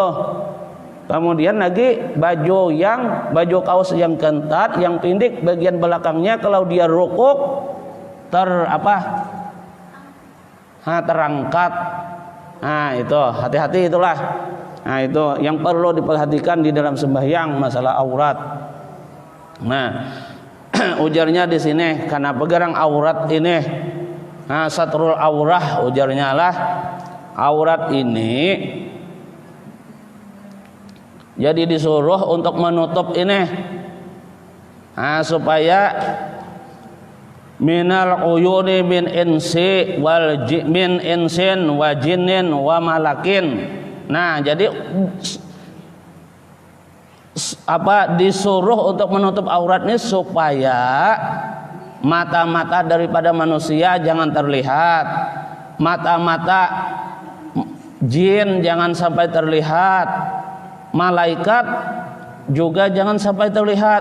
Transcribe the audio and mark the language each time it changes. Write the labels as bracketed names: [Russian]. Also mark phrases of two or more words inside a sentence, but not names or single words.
[Indonesian] Kemudian lagi baju kaos yang ketat, yang pindik bagian belakangnya kalau dia rukuk terangkat. Nah itu hati-hati itulah. Nah itu yang perlu diperhatikan di dalam sembahyang, masalah aurat. [Banjar] Nah ujarnya di sini karena pegarang aurat ini, [Arabic] satrul aurah [Banjar] ujarnya lah, aurat ini jadi disuruh untuk menutup ini, supaya [Arabic] minal uyuni min insi wal min insin wa jinnin wa malakin. [Indonesian] Nah, jadi disuruh untuk menutup aurat ini supaya mata-mata daripada manusia jangan terlihat, mata-mata jin jangan sampai terlihat, malaikat juga jangan sampai terlihat.